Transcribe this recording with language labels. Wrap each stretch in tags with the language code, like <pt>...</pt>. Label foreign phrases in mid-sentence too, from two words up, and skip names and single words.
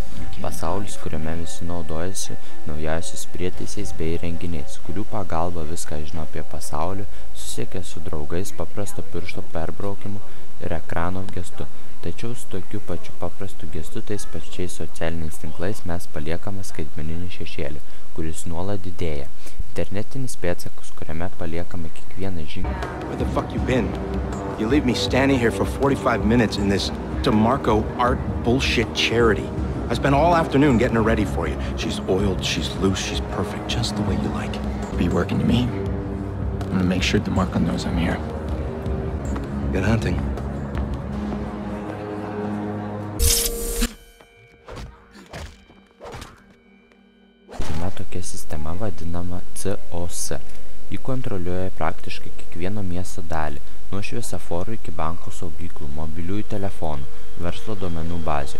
<lt>Pasaulis, kuriame visi naudojasi naujausiais prietaisais bei įrenginiais, kurių pagalba viską žino apie pasaulį, susiekia su draugais paprasto piršto perbraukimu ir ekrano gestu. Tačiau su tokiu pačiu paprastu gestu tais pačiais socialiniais tinklais mes paliekame skaitmeninį šešėlį, kuris nuolat didėja. Internetinis pėdsakas, kuriame paliekame kiekvieną žingsnį.</lt> <en>Where the fuck you been? You leave me standing here for 45 minutes in this DeMarco art bullshit charity. I spent all afternoon getting her ready for you. She's oiled, she's loose, she's perfect, just the way you like it. Be working to me. I'm gonna make sure DeMarco knows I'm here. Good hunting.</en> <lt>Tokia sistema vadinama COS. Ji kontroliuoja praktiškai kiekvieno miesto dalį, nuo šviesaforų iki banko saugyklų, mobiliųjų telefonų, verslo duomenų bazių.</lt>